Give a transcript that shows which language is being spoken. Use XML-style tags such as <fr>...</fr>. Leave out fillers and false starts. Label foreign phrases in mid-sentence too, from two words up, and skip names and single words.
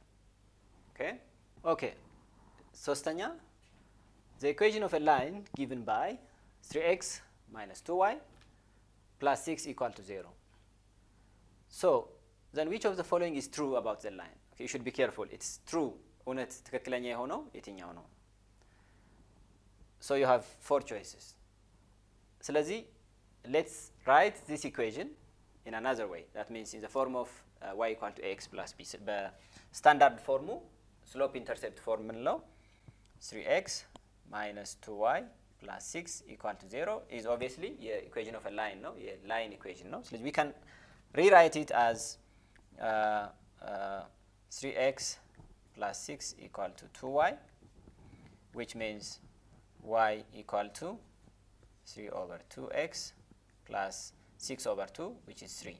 <en>Okay? Okay. ሶስተኛ, the equation of a line given by 3x minus 2y plus 6 equal to 0. So, then which of the following is true about the line? Okay, you should be careful. It's true.</en> <am>እውነት ትክክለኛ የሆነው የትኛው ነው?</am> <en>So you have 4 choices. ስለዚህ let's write this equation in another way. That means in the form of y equal to ax plus b.</en> <am>በስታንዳርድ ፎርሙ ስሎፕ ኢንተርሴፕት ፎርም ምንለው</am> <en>3x minus 2y plus 6 equal to 0 is obviously</en> <am>የኢኩዌሽን ኦፍ ላይን ነው፣ የላይን ኢኩዌሽን ነው።</am> <en>ስለዚህ we can rewrite it as 3x plus 6 equal to 2y, which means y equal to 3 over 2x plus 6 over 2, which is 3.</en>